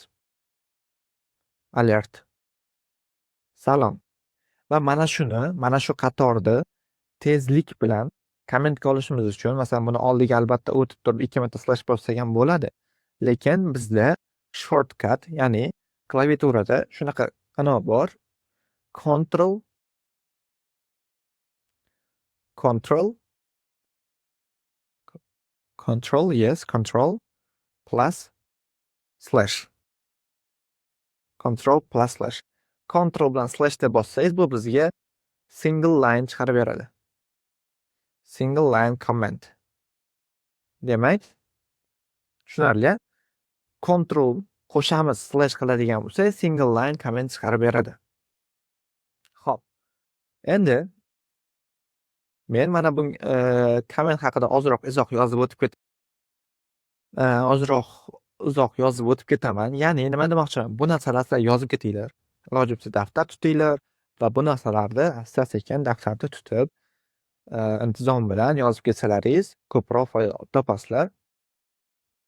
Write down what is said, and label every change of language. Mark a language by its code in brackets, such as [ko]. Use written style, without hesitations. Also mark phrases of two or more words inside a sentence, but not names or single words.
[uz] Alert. Salom. Va mana shu qatorni tezlik bilan kommentga olishimiz uchun, masalan, buni oldiga albatta o'tib turib 2 marta slash bossak ham bo'ladi. Lekin bizda shortcut, ya'ni klaviaturada shunaqa qanot bor. [en] Control plus slash. Control plus slash. [uz] Control bilan slash deb bossangiz bu bizga [en] single line [uz] chiqarib beradi. [en] Single line comment. [uz] Demak, tushunarli. Control qo'shamiz slash qiladigan bo'lsa, [en] single line comment [uz] chiqarib beradi. Xo'p. Endi men mana bu comment haqida ozroq izoh yozib o'tib ketaman. Ya'ni nima demoqchiman? Bu narsalarni yozib ketinglar. Iloji bo'lsa daftar tutinglar va bu narsalarni asta-sekin daftarda tutib, intizom bilan yozib ketsalaringiz ko'proq foyda topasizlar.